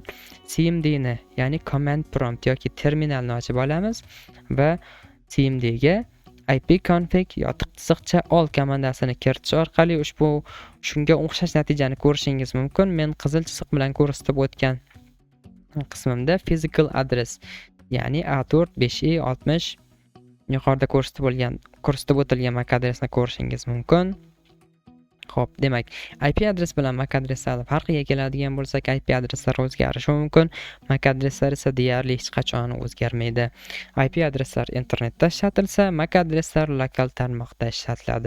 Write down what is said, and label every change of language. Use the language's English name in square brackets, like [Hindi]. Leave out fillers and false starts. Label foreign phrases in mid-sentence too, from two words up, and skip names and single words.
[Uzbek] CMD ni, ya'ni [English] command prompt [Uzbek] yoki terminalni ochib olamiz va CMD ga ipconfig yotiq chiziqcha all komandasini kiritish orqali shunga o'xshash natijani ko'rishingiz mumkin. Men qizil chiziq bilan ko'rsatib o'tgan qismimda [English] physical address, [Uzbek] ya'ni A4, 5i, 60 yuqorida ko'rsatib o'tilgan MAC adresni ko'rishingiz mumkin. Xo'p, demak, IP adres bilan MAC adreslar farqiga keladigan bo'lsak, IP adreslar o'zgarishi mumkin, MAC adreslar esa deyarli hech qachon o'zgarmaydi. IP adreslar internetda ishlatilsa, MAC adreslar lokal tarmoqda ishlatiladi.